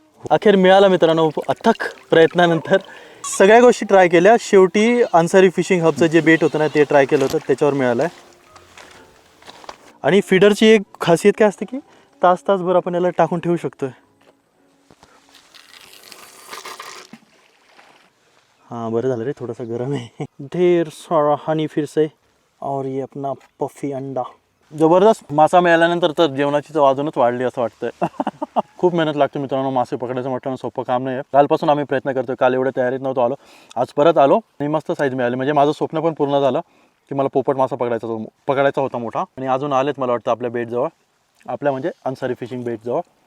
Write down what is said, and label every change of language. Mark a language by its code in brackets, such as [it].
[mr] अखेर मिळाला मित्रांनो, अथक प्रयत्नानंतर. सगळ्या गोष्टी ट्राय केल्या, शेवटी अन्सारी फिशिंग हबचं जे बेट होतं ना ते ट्राय केलं होतं, त्याच्यावर मिळालं आहे. आणि फीडरची एक खासियत काय असते की तासभर आपण याला टाकून ठेवू शकतोय. हाँ बरं झालं रे, थोडासा गरम आहे. [hi] ढेर सारा हनी फिर से और ये अपना पफी अंडा. [mr] जबरदस्त मासा मिळाल्यानंतर तर जेवणाची चव अजूनच वाढली असं वाटतंय. खूप मेहनत लागते मित्रांनो, मासे पकडायचं म्हटलं सोपं काम नाही आहे. कालपासून आम्ही प्रयत्न करतोय. काल एवढ्या तयारीत नव्हतो आलो, आज परत आलो आणि मस्त साईज मिळाली. म्हणजे माझं स्वप्न पण पूर्ण झालं की मला पोपट मासा पकडायचा होता मोठा. आणि अजून आलेत मला वाटतं आपल्या बेटजवळ, आपल्या म्हणजे अन्सारी फिशिंग बेटजवळ.